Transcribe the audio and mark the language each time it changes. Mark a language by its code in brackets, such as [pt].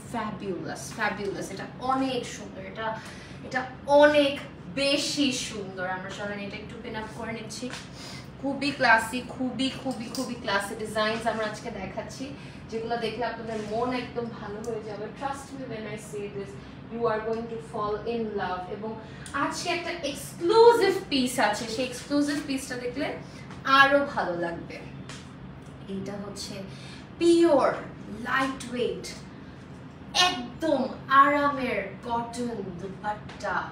[bn] Fabulous fabulous, এটা অনেক সুন্দর, এটা অনেক বেশি সুন্দর। আমরা চলেন এটা একটু পিন আপ করে নিচ্ছি। খুবই ক্লাসি, খুবই খুবই খুবই ক্লাসি ডিজাইনস আমরা আজকে দেখাচ্ছি, যেগুলো দেখলে আপনাদের মন একদম ভালো হয়ে যাবে। [en] Trust me when I say this, you are going to fall in love। [bn] এবং আজকে একটা এক্সক্লুসিভ পিস আছে, সেই এক্সক্লুসিভ পিসটা দেখলে আরো ভালো লাগবে। এইটা হচ্ছে পিওর লাইট ওয়েট একদম আরামের কটন দুপাট্টা।